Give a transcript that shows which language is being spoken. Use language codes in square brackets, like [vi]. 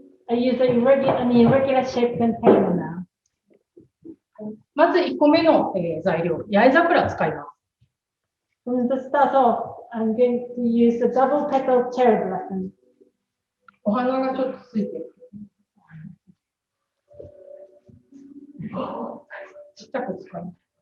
[en] I use an irregular shaped container now. [ja] まず1個目の、材料、八重桜使います。 [en] To start off, I'm going to use the double petal cherry blossom. [ja] お花がちょっとついてる。ちっちゃく使う。